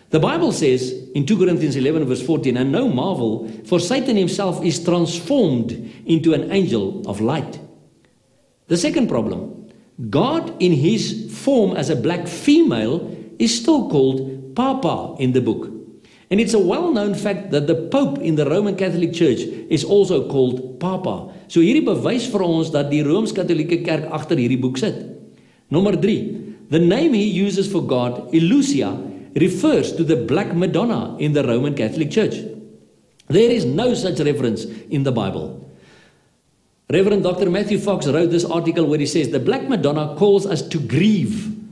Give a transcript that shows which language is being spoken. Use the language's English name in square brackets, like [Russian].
[English] The Bible says in 2 Corinthians 11 verse 14, and no marvel, for Satan himself is transformed into an angel of light. The second problem, God in his form as a black female is still called Papa in the book. And it's a well-known fact that the Pope in the Roman Catholic Church is also called Papa. [Afrikaans] So hierdie bewys vir ons dat die Rooms-Katholieke Kerk agter hierdie boek sit. [English] Number 3, the name he uses for God, Elusia, refers to the Black Madonna in the Roman Catholic Church. There is no such reference in the Bible. Reverend Dr. Matthew Fox wrote this article where he says, the Black Madonna calls us to grieve.